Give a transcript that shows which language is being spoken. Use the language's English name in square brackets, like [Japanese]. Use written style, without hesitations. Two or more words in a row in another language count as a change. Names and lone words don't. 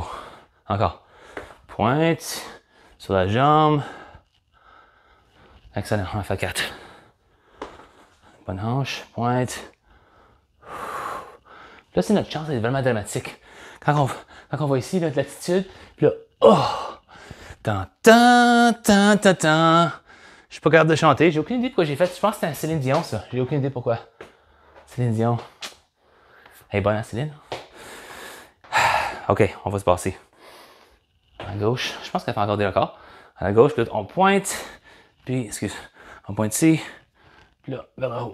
[French] Encore. Pointe sur la jambe. Excellent, on en fait 4. Bonne hanche, pointe. Là, c'est notre chance, c'est vraiment dramatique. Quand on va ici, notre latitude, puis là, oh! Tan, tan, tan, tan, tan. Je suis pas capable de chanter, j'ai aucune idée pourquoi j'ai fait. Je pense que c'était un Céline Dion, ça. J'ai aucune idée pourquoi. Céline Dion. Elle est bonne, hein, Céline? OK, on va se passer. À gauche, je pense qu'elle fait encore des records. À la gauche, là, on pointe, puis, on pointe ici, puis là, vers le haut.